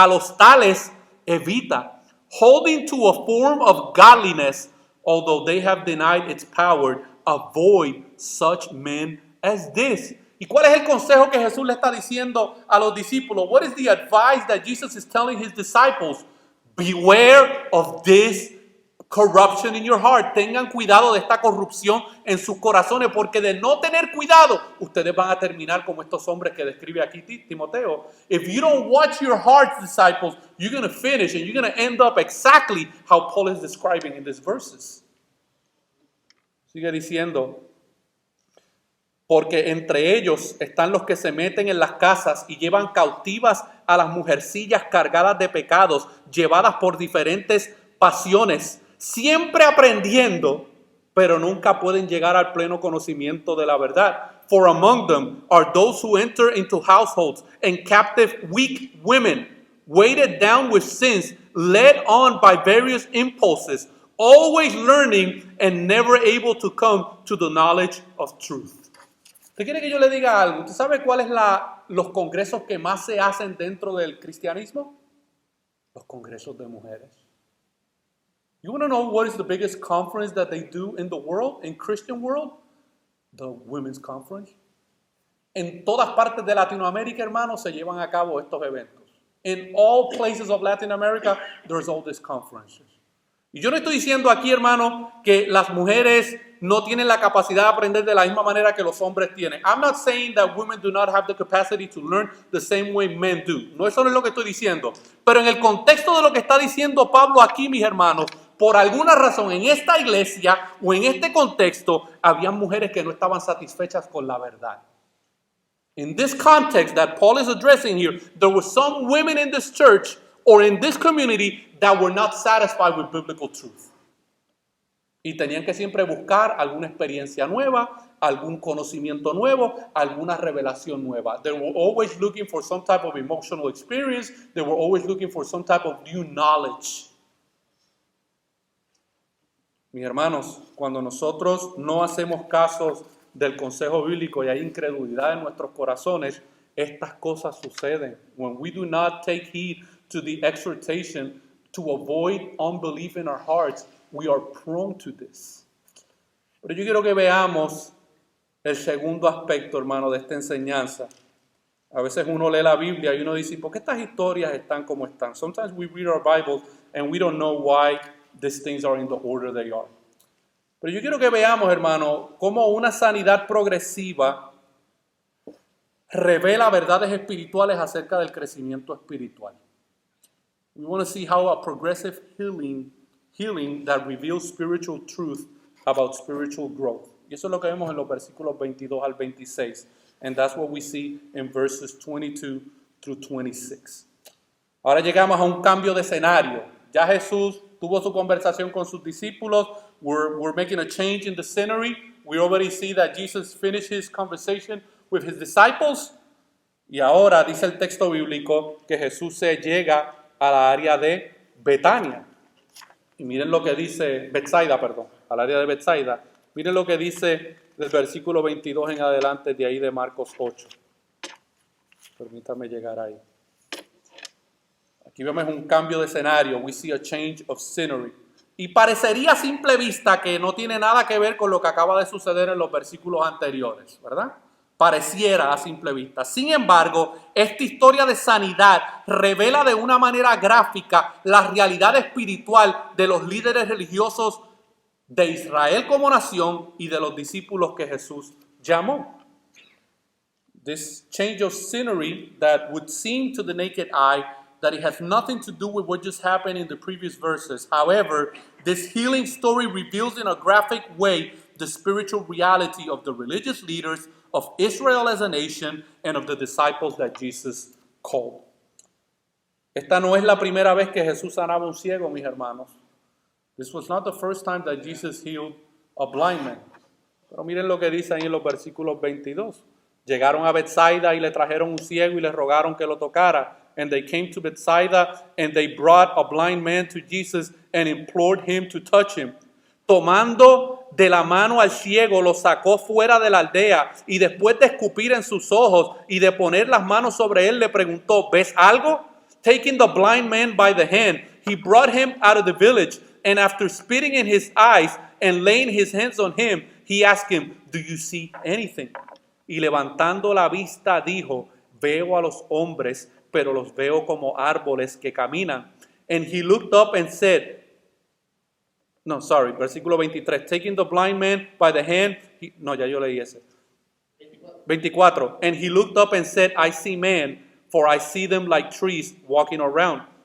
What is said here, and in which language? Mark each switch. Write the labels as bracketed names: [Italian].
[Spanish] A los tales evita, [English] holding to a form of godliness, although they have denied its power. Avoid such men as this. [Spanish] ¿Y cuál es el consejo que Jesús le está diciendo a los discípulos? [English] What is the advice that Jesus is telling his disciples? Beware of this corruption in your heart. [Spanish] Tengan cuidado de esta corrupción en sus corazones, porque de no tener cuidado, ustedes van a terminar como estos hombres que describe aquí Timoteo. [English] If you don't watch your hearts, disciples, you're going to finish and you're going to end up exactly how Paul is describing in these verses. [Spanish] Sigue diciendo, porque entre ellos están los que se meten en las casas y llevan cautivas a las mujercillas cargadas de pecados, llevadas por diferentes pasiones, siempre aprendiendo, pero nunca pueden llegar al pleno conocimiento de la verdad. [English] For among them are those who enter into households and captive weak women, weighted down with sins, led on by various impulses, always learning and never able to come to the knowledge of truth. [Spanish] ¿Usted quiere que yo le diga algo? ¿Usted sabe cuáles los congresos que más se hacen dentro del cristianismo? Los congresos de mujeres. [English] You want to know what is the biggest conference that they do in the world, in Christian world? The Women's Conference. [Spanish] En todas partes de Latinoamérica, hermanos, se llevan a cabo estos eventos. [English] In all places of Latin America, there's all these conferences. [Spanish] Y yo no estoy diciendo aquí, hermano, que las mujeres no tienen la capacidad de aprender de la misma manera que los hombres tienen. [English] I'm not saying that women do not have the capacity to learn the same way men do. [Spanish] No, eso no es lo que estoy diciendo. Pero en el contexto de lo que está diciendo Pablo aquí, mis hermanos, por alguna razón en esta iglesia o en este contexto, había mujeres que no estaban satisfechas con la verdad. [English] In this context that Paul is addressing here, there were some women in this church or in this community that were not satisfied with biblical truth. [Spanish] Y tenían que siempre buscar alguna experiencia nueva, algún conocimiento nuevo, alguna revelación nueva. [English] They were always looking for some type of emotional experience. They were always looking for some type of new knowledge. [Spanish] Mis hermanos, cuando nosotros no hacemos caso del consejo bíblico y hay incredulidad en nuestros corazones, estas cosas suceden. [English] When we do not take heed to the exhortation to avoid unbelief in our hearts, we are prone to this. [Spanish] Pero yo quiero que veamos el segundo aspecto, hermano, de esta enseñanza. A veces uno lee la Biblia y uno dice, ¿por qué estas historias están como están? [English] Sometimes we read our Bible and we don't know why these things are in the order they are. [Spanish] Pero yo quiero que veamos, hermano, cómo una sanidad progresiva revela verdades espirituales acerca del crecimiento espiritual. [English] We want to see how a progressive healing that reveals spiritual truth about spiritual growth. [Spanish] Y eso es lo que vemos en los versículos 22 al 26. [English] And that's what we see in verses 22 through 26. [Spanish] Ahora llegamos a un cambio de escenario. Ya Jesús tuvo su conversación con sus discípulos. [English] We're making a change in the scenery. We already see that Jesus finished his conversation with his disciples. [Spanish] Y ahora dice el texto bíblico que Jesús se llega a la área de Betania. Y miren lo que dice, al área de Betsaida. Miren lo que dice del versículo 22 en adelante de ahí de Marcos 8. Permítame llegar ahí. Aquí vemos un cambio de escenario. [English] We see a change of scenery. [Spanish] Y parecería a simple vista que no tiene nada que ver con lo que acaba de suceder en los versículos anteriores, ¿verdad? Pareciera a simple vista. Sin embargo, esta historia de sanidad revela de una manera gráfica la realidad espiritual de los líderes religiosos de Israel como nación y de los discípulos que Jesús llamó. [English] This change of scenery that would seem to the naked eye that it has nothing to do with what just happened in the previous verses. However, this healing story reveals in a graphic way the spiritual reality of the religious leaders of Israel as a nation and of the disciples that Jesus called. [Spanish] Esta no es la primera vez que Jesús sanaba un ciego, mis hermanos. [English] This was not the first time that Jesus healed a blind man. [Spanish] Pero miren lo que dice ahí en los versículos 22. Llegaron a Betsaida y le trajeron un ciego y le rogaron que lo tocara. [English] And they came to Bethsaida and they brought a blind man to Jesus and implored him to touch him. [Spanish] Tomando de la mano al ciego, lo sacó fuera de la aldea y después de escupir en sus ojos y de poner las manos sobre él, le preguntó, ¿ves algo? [English] Taking the blind man by the hand, he brought him out of the village, and after spitting in his eyes and laying his hands on him, he asked him, do you see anything? [Spanish] Y levantando la vista dijo, veo a los hombres, pero los veo como árboles que caminan. [English] And he looked up and said, [Spanish] versículo 23, [English] taking the blind man by the hand, [Spanish] ya yo leí ese. [English] 24, and he looked up and said, I see men, for I see them like trees walking around.